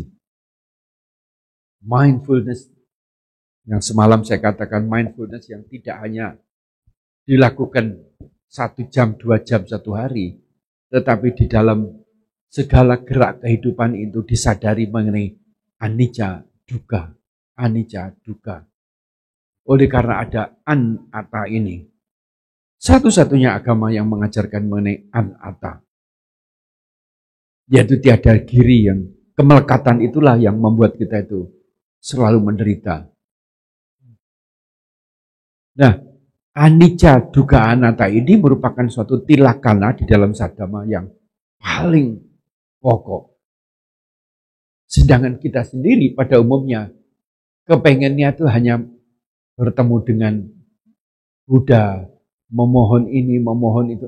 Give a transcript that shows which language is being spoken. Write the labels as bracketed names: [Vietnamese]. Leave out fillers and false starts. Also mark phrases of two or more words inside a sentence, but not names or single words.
[Indonesian] Mindfulness, yang semalam saya katakan mindfulness yang tidak hanya dilakukan 1 jam, 2 jam, 1 hari, tetapi di dalam segala gerak kehidupan itu disadari mengenai [Pali] anicca dukkha, anicca dukkha. [Indonesian] Oleh karena ada anatta ini, satu-satunya agama yang mengajarkan mengenai anatta. Yaitu tiada giri, yang kemelekatan itulah yang membuat kita itu selalu menderita. Nah, [Pali] anicca dukkha anatta [Indonesian] ini merupakan suatu tilakana di dalam sadama yang paling pokok. Sedangkan kita sendiri pada umumnya kepengennya itu hanya bertemu dengan Buddha, memohon ini, memohon itu.